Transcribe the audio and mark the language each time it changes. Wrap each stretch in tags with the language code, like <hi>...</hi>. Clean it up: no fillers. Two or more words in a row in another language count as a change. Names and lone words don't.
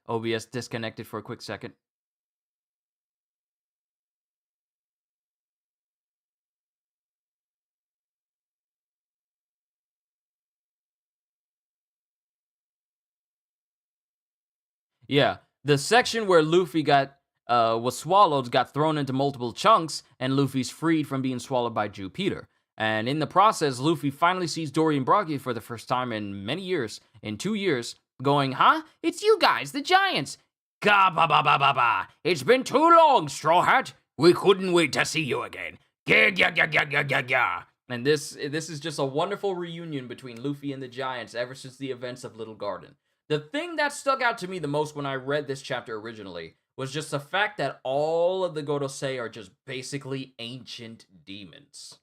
<en>OBS disconnected for a quick second. Yeah, the section where Luffy was swallowed got thrown into multiple chunks, and Luffy's freed from being swallowed by Jupiter. And in the process, Luffy finally sees Dorian Broggy for the first time in many years, in 2 years, going, "Huh? It's you guys, the Giants!" "Ga ba ba ba ba ba! It's been too long, Straw Hat! We couldn't wait to see you again! Ga ga ga ga ga ga ga!" And this is just a wonderful reunion between Luffy and the Giants ever since the events of Little Garden. The thing that stuck out to me the most when I read this chapter originally was just the fact that all of the Gorosei are just basically ancient demons.</en>